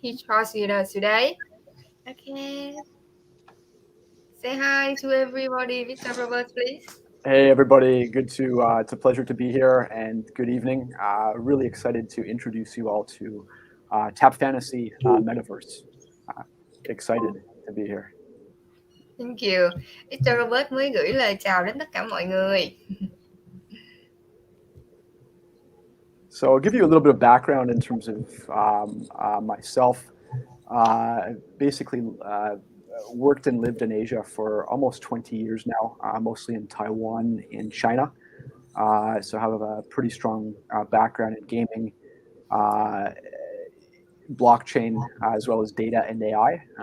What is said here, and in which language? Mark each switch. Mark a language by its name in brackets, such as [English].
[English] He joins us today. Okay. Say hi to everybody, Mr. Robert, please. Hey everybody, it's a pleasure to be here, and good evening. Really excited to introduce you all to Tap Fantasy Metaverse. Excited to be here. Thank you. Mr. [Vietnamese] Robert mới gửi lời chào đến tất cả mọi người. [English] So I'll give you a little bit of background in terms of myself. Basically worked and lived in Asia for almost 20 years now, mostly in Taiwan and China. So I have a pretty strong background in gaming, blockchain, as well as data and AI.